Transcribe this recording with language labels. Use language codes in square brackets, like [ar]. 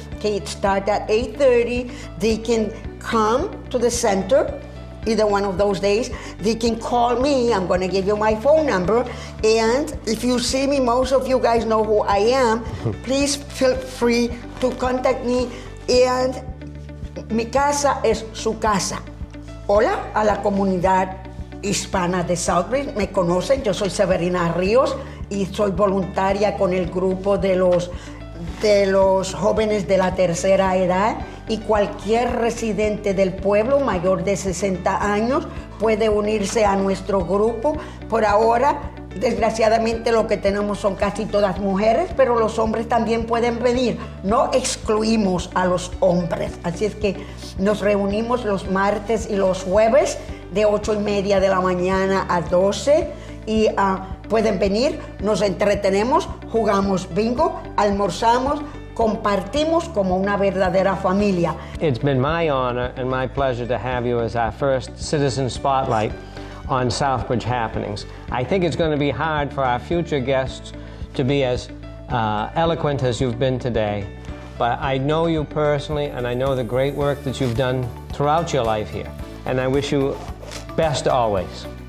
[en] Okay, it starts at 8:30. They can come to the center either one of those days. They can call me. I'm going to give you my phone number. And if you see me, most of you guys know who I am. Please feel free to contact me. And [es] mi casa es su casa. Hola a la comunidad hispana de Southbridge. Me conocen, yo soy Severina Rios y soy voluntaria con el grupo de los jóvenes de la tercera edad, y cualquier residente del pueblo mayor de 60 años puede unirse a nuestro grupo. Por ahora, desgraciadamente, lo que tenemos son casi todas mujeres, pero los hombres también pueden venir. No excluimos a los hombres. Así es que nos reunimos los martes y los jueves de 8:30 de la mañana a 12, y Pueden venir, nos entretenemos, jugamos bingo, almorzamos, compartimos como una verdadera familia. [en] It's been my honor and my pleasure to have you as our first Citizen Spotlight on Southbridge Happenings. I think it's going to be hard for our future guests to be as eloquent as you've been today, but I know you personally and I know the great work that you've done throughout your life here, and I wish you best always.